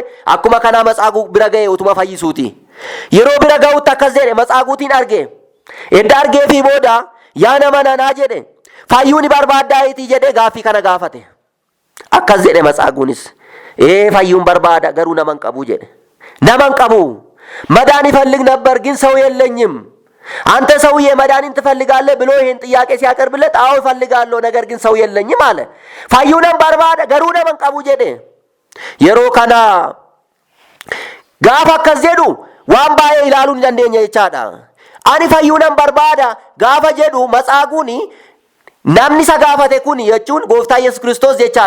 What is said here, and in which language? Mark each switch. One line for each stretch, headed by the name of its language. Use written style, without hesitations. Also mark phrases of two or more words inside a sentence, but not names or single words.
Oromo: Akkuma kanaa matsaa bira ga'e utuma fayyisuuti. Yeroo bira ga'utti akkas jedhe matsaa guutiin arge. Edda argee fi booda yaa nama nanaa jedhe, fayyuu ni barbaaddaayitii jedhee gaaffii kana gaafate. Akkas jedhe matsaa guunis, fayyuun barbaada garuu naman qabu jedhe. Naman qabu
Amharic: መዳን ይፈልግ ነበር ግን ሰው የለኝም። አንተ ሰውዬ መዳንን ትፈልጋለህ ብሎ ይሄን ጥያቄ ሲያቀርብለት አዎ እፈልጋለሁ ነገር ግን ሰው የለኝም አለ።
Oromo: fayyuunan barbaada garuu naman qabu jedhe. Yeroo kana gaafa akkas jedhu waan baay'ee ilaaluu ni dandeenya jechaadha. Ani fayyuunan barbaada gaafa jedhu matsaaguuni namni isa gaafate kun jechuun gooftaa Yesuus Kiristoos jechaadha.